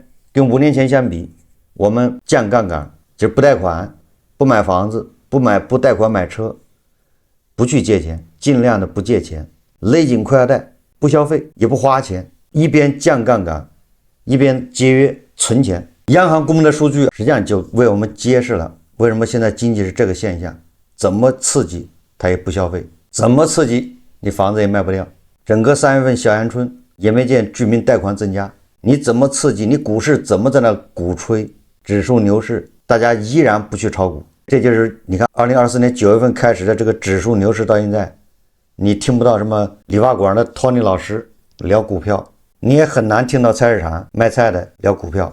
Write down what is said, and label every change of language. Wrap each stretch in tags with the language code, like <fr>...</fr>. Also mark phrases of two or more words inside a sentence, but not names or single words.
<zh>跟5年前相比，我們降槓桿，就是不貸款，不買房子，不貸款買車，不去借錢，盡量的不借錢，勒緊裤腰帶，不消費也不花錢，一邊降槓桿，一邊節約存錢。央行公布的數據實際上就為我們揭示了為什麼現在經濟是這個現象。怎麼刺激它也不消費，怎麼刺激你房子也賣不掉。整個3月份小陽春也沒見居民貸款增加，你怎麼刺激？你股市怎麼在那鼓吹指數牛市，大家依然不去炒股。這就是你看2024年9月份開始的這個指數牛市到現在，你聽不到什麼理髮館的托尼老師聊股票，你也很難聽到菜市场賣菜的聊股票。</zh>